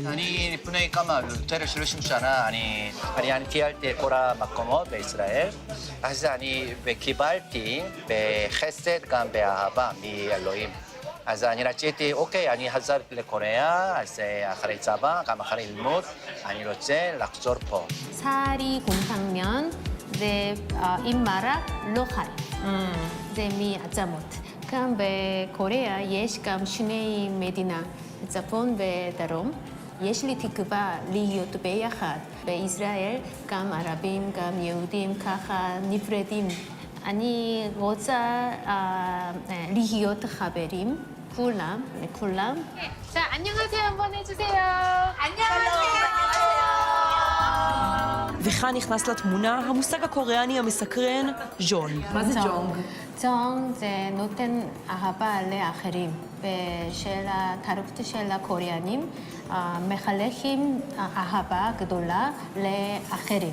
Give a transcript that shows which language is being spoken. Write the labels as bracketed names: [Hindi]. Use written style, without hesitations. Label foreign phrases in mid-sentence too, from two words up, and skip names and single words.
[Hebrew] אני לפני כמה, יותר 30 שנה, אני טיילתי כל המקומות בישראל, אז אני קיבלתי בחסד גם באהבה מאלוהים. אז אני רציתי, אוקיי, אני חזרתי לקוריאה, אז אחרי צבא, גם אחרי ללמוד, אני רוצה לחזור פה. [Korean] 사리 곰탕면, [Hebrew] זה עם מרק לא חי. זה מעצמות. גם בקוריאה יש גם שני מדינה, צפון ודרום. יש לי תקווה להיות ביחד. בישראל גם ערבים, גם יהודים, ככה נפרדים. אני רוצה להיות חברים, כולם, לכולם. [Korean] 자, 안녕하세요 한번 해주세요. 안녕하세요. [Hebrew] וכאן נכנס לתמונה המושג הקוריאני המסקרן, ז'ון. מה זה ג'ונג? ג'ונג זה נותן אהבה לאחרים. ושל התרבות של הקוריאנים מחלקים אהבה גדולה לאחרים.